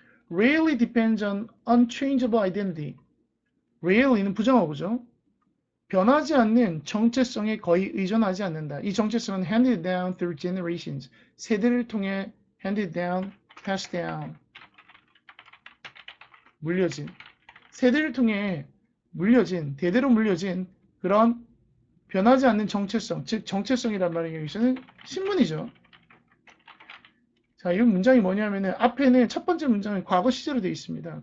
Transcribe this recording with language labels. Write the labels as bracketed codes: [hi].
[en] Rarely depends on unchangeable identity. [ko] Rarely는 부정어구죠. 변하지 않는 정체성에 거의 의존하지 않는다. 이 정체성은 [en] handed down through generations. [ko] 세대를 통해 [en] handed down, passed down. [ko] 물려진. 세대를 통해 물려진, 대대로 물려진 그런 변하지 않는 정체성, 즉 정체성이란 말은 여기서는 신분이죠. 자, 이 문장이 뭐냐면은 앞에는 첫 번째 문장은 과거 시제로 되어 있습니다.